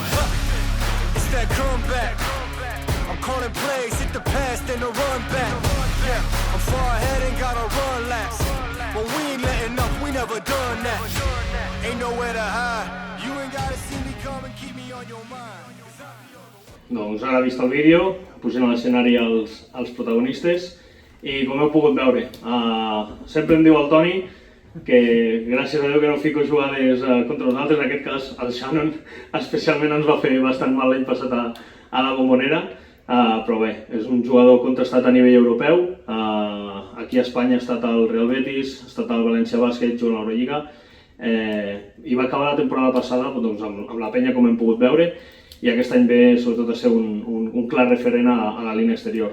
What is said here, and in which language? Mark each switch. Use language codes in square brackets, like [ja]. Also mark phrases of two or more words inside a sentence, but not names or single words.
[en] It's that comeback. I'm calling plays, hit the pass, then the run back. Yeah, I'm far ahead and gotta run laps. But we ain't letting up, we never done that. Ain't nowhere to hide. You ain't gotta see me come and keep me on your mind. [ca] Doncs ara vist el vídeo, pugem a l'escenari els protagonistes i com heu pogut veure, sempre em diu el Toni que gràcies a Déu que no fico jugades contra nosaltres, en aquest cas el Shannon especialment ens va fer bastant mal l'any passat a la Bombonera, però bé, és un jugador contrastat a nivell europeu, aquí a Espanya ha estat al Real Betis, ha estat al València Bàsquet, jugant a l'Eurolliga, i va acabar la temporada passada doncs, amb la penya com hem pogut veure i aquest any ve sobretot a ser un clar referent a la línia exterior.